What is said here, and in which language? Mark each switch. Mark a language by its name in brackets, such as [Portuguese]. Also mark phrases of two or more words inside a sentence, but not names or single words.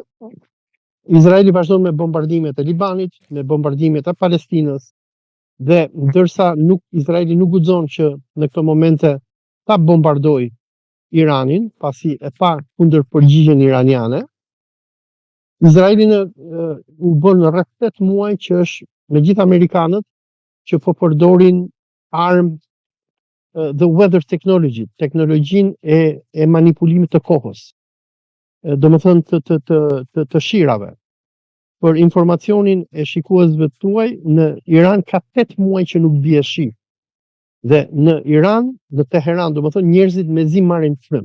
[Albanian] Izraeli vazhdon me bombardimet e Libanit, me bombardimet e Palestinës, dhe ndërsa Izraeli nuk guxon që në këto momente ta bombardoj Iranin, pasi e pa kundërpërgjigjen iraniane, Izraeli u bën rreth 8 muaj që është me gjithë amerikanët që po përdorin armë [English] the weather technology, [Albanian] teknologjinë e manipulimit të kohës. Domethënë të shirave. Për informacionin e shikuesve tuaj, në Iran ka 8 muaj që nuk bie shi. Dhe në Iran, në Teheran, domethënë njerëzit mezi marrin frymë.